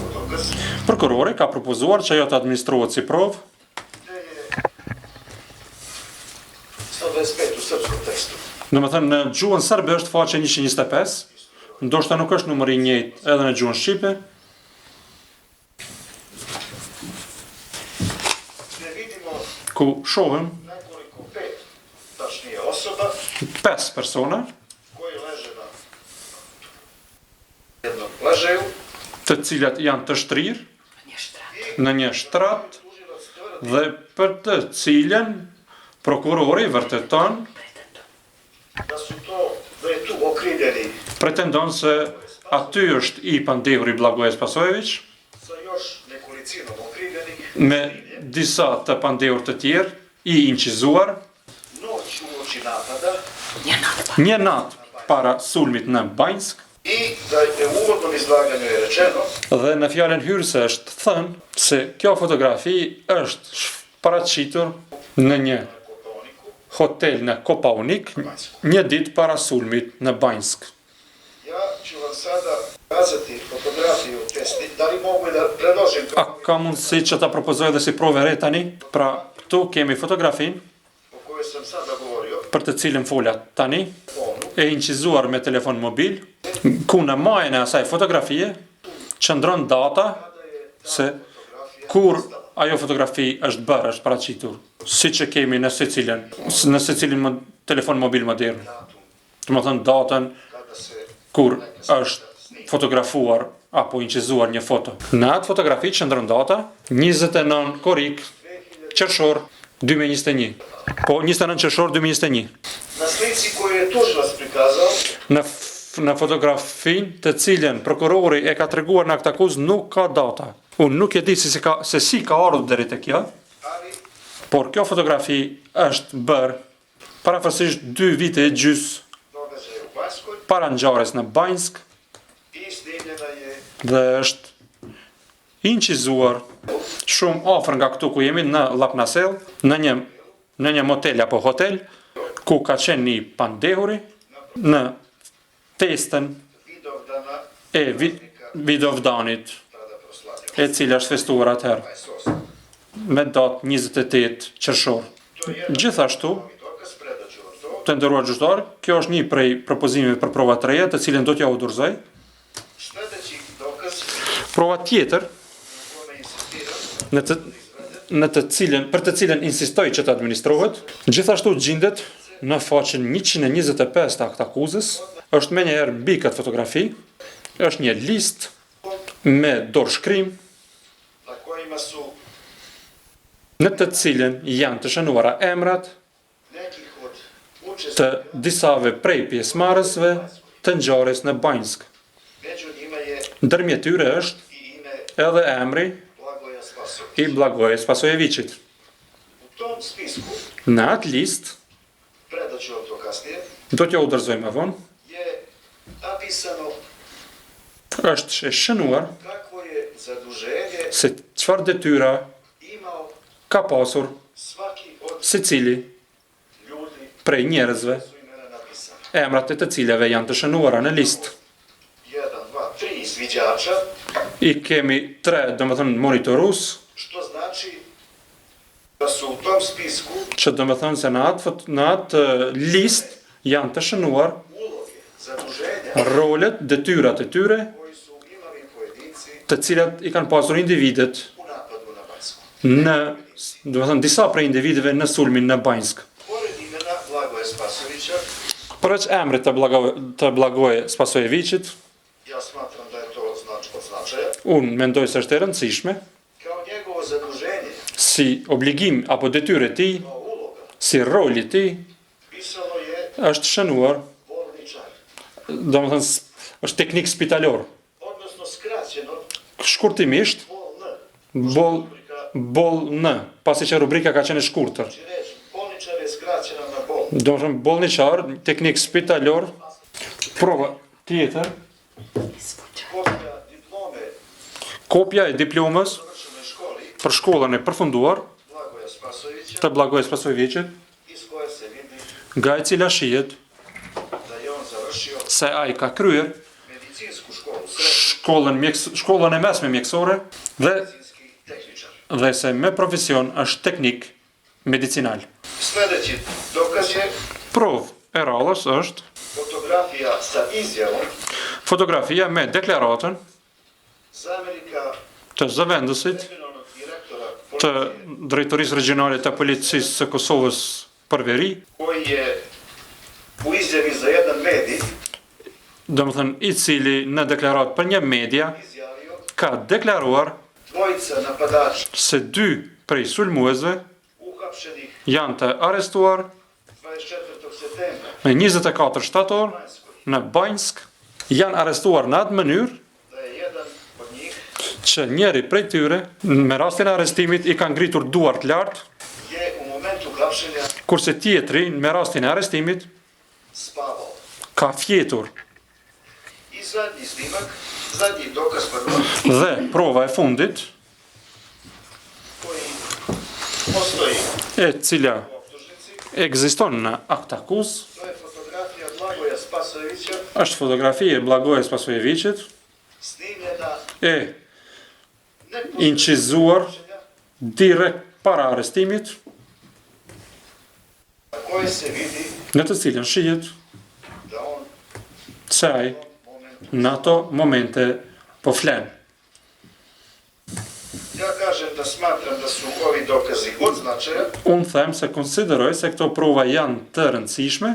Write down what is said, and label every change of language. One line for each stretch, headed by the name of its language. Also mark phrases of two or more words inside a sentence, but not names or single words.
Albanian: Prokurori ka propozuar që ajo të administrohet si provë.
Serbian: 125 u srpskom tekstu.
Albanian: Domethënë në gjuhën serbe është faqe 125, ndoshta nuk është numri i njëjtë edhe në gjuhën shqipe.
Serbian: Ne vidimo
Albanian: Ku shohim
Serbian: nekoliko pet, tačnije osoba
Albanian: 5 persona
Serbian: koji leže na jednom ležaju
Albanian: të cilat janë të shtrirë në një shtrat dhe për të cilën prokurori vërteton,
Serbian: da je tu okrivljeni
Albanian: pretendon se aty është i pandehuri Blagoje Spasojević
Serbian: sa još nekolicinom okrivljenih
Albanian: me disa të pandehur të tjerë, i incizuar,
Serbian: noć uoči napada
Albanian: një natë para sulmit në Banjsk,
Serbian: i da je u uvodnom izlaganju je rečeno
Albanian: dhe në fjalën hyrëse është thënë se kjo fotografi është paraqitur në një hotel në Kopaonik një ditë para sulmit në Banjsk.
Serbian: ja ću vam sada kazati fotografiju da li mogu da predložim
Albanian: A ka mundësi që ta propozoj dhe si provë re tani? Pra, këtu kemi fotografin
Serbian: o kojoj sam sada govorio
Albanian: për të cilën fola tani, e incizuar me telefon mobil, ku në majën e asaj fotografie qëndron data se kur ajo fotografi është bërë, është paraqitur, si që kemi në secilin telefon mobil modern. Të më thënë datën
Serbian: kada se
Albanian: kur është fotografuar apo incizuar një foto. Në atë fotografi qëndron data 29 korik qershor 2021. Po 29 qershor 2021.
Serbian: na slici koju je tužilac prikazao
Albanian: Në fotografin të cilën prokurori e ka treguar në akt akuz nuk ka data. Unë nuk e di se si ka ardhur deri te kjo,
Serbian: ali
Albanian: por kjo fotografi është bërë parafërsisht 2 vite e gjys
Serbian: događaj u Banjskoj
Albanian: para ngjarjes në Banjsk
Serbian: i snimljena je
Albanian: dhe është incizuar shumë afër nga këtu ku jemi në Llapnasell, në një motel apo hotel ku ka qenë një pandehuri në festën Vidovdana e Vidovdanit,
Serbian: tada proslavio.
Albanian: e cila është festuar atëherë 28. me datë 28 qershor.
Serbian: To je jedan
Albanian: Gjithashtu,
Serbian: dokaz, predat ću vam to.
Albanian: të nderuar gjyqtar, kjo është një prej propozimeve për prova të reja, të cilën do t'ja u dorëzoj.
Serbian: Sledeći dokaz
Albanian: Prova tjetër,
Serbian: na kome insistiram
Albanian: për të cilën insistoj që të administrohet, gjithashtu gjendet në faqen 125 të akt akuzës, është me njëherë mbi këtë fotografi, është një listë me dorëshkrim
Serbian: na kojima su
Albanian: në të cilën janë të shënuara emrat
Serbian: nekih od
Albanian: të
Serbian: učesnika,
Albanian: disave prej pjesëmarrësve të ngjarjes në Banjsk.
Serbian: među njima je
Albanian: Ndërmjet tyre është
Serbian: i ime
Albanian: edhe emri Blagoja Spasojević. i Blagoje Spasojevićit.
Serbian: U tom spisku,
Albanian: Në atë listë,
Serbian: predat ću vam to kasnije,
Albanian: do t'ja u dorëzoj më vonë,
Serbian: je napisano
Albanian: është e shënuar
Serbian: kakvo je zaduženje
Albanian: se çfarë detyra
Serbian: imao
Albanian: ka pasur
Serbian: svaki od
Albanian: secili
Serbian: ljudi
Albanian: prej njerëzve,
Serbian: su imena napisana.
Albanian: emrat e të cilave janë të shënuara në listë.
Serbian: 1, 2, 3 izviđača,
Albanian: I kemi 3, domethënë monitorues,
Serbian: što znači da su u tom spisku
Albanian: që domethënë se në atë listë janë të shënuar
Serbian: uloge, zaduženja
Albanian: rolet, detyrat e tyre,
Serbian: koji su imali pojedinci
Albanian: të cilat i kanë pasur individet
Serbian: u napadu na Banjsku.
Albanian: domethënë disa prej individeve në sulmin në Banjsk.
Serbian: Pored imena Blagoje Spasojevića,
Albanian: Përveç emrit të Blagoje Spasojevićit,
Serbian: ja smatram da je to od značaja,
Albanian: unë mendoj se është e rëndësishme,
Serbian: kao njegovo zaduženje,
Albanian: si obligim apo detyrë e tij,
Serbian: kao uloga,
Albanian: si roli i tij,
Serbian: pisalo je
Albanian: është shënuar,
Serbian: bolničar,
Albanian: domethënë është teknik spitalor.
Serbian: odnosno skraćeno
Albanian: Shkurtimisht, BOLN. BOLN, pasi që rubrika ka qenë e shkurtër.
Serbian: Znači reći, bolničar je skraćena na BOLN.
Albanian: Domethënë bolniçar, teknik spitalor, prova tjetër,
Serbian: Kopija diplome
Albanian: kopja e diplomës
Serbian: završenoj školi
Albanian: për shkollën e përfunduar Blagoja Spasojevića, të Blagoje Spasojevićit,
Serbian: iz koje se vidi
Albanian: nga e cila shihet
Serbian: da je on završio
Albanian: se ai ka kryer
Serbian: medicinsku školu, srednju
Albanian: shkollën e mesme mjekësore
Serbian: medicinski tehničar.
Albanian: dhe se me profesion është teknik medicinal.
Serbian: Sljedeći dokaz je
Albanian: Provë e radhës është
Serbian: fotografija sa izjavom
Albanian: fotografia me deklaratën
Serbian: zamjenika
Albanian: të zëvendësit
Serbian: regionalnog direktora
Albanian: të
Serbian: policije
Albanian: Drejtorisë Regionale të Policisë së Kosovës për veri,
Serbian: koji je u izjavi za jedan medij
Albanian: domethënë i cili në deklarat për një media
Serbian: izjavio
Albanian: ka deklaruar
Serbian: dvojica napadača
Albanian: se 2 prej sulmuesve
Serbian: uhapšenih
Albanian: janë të arrestuar
Serbian: 24. septembra
Albanian: me 24 shtator
Serbian: u Banjskoj,
Albanian: në Banjsk, janë arrestuar në atë mënyrë
Serbian: da je jedan od njih
Albanian: që njeri prej tyre me rastin e arrestimit i ka ngritur duart lart,
Serbian: je u momentu hapšenja
Albanian: kurse tjetri me rastin e arrestimit
Serbian: spavao.
Albanian: ka fjetur.
Serbian: I zadnji snimak, zadnji dokaz, pardon,
Albanian: Dhe prova e fundit,
Serbian: koji postoji
Albanian: e cila
Serbian: u optužnici,
Albanian: ekziston në akt akuz,
Serbian: to je fotografija Blagoja Spasojevića
Albanian: është fotografi e Blagojës Pasojevićit,
Serbian: snimljena
Albanian: e
Serbian: neposredno
Albanian: incizuar
Serbian: hapšenja,
Albanian: direkt para arrestimit,
Serbian: na kojoj se vidi
Albanian: në të cilën shihet
Serbian: da on
Albanian: se ai
Serbian: u tom momentu.
Albanian: në ato momente po flen.
Serbian: Ja kažem da smatram da su ovi dokazi od značaja,
Albanian: Unë them se konsideroj se këto prova janë të rëndësishme,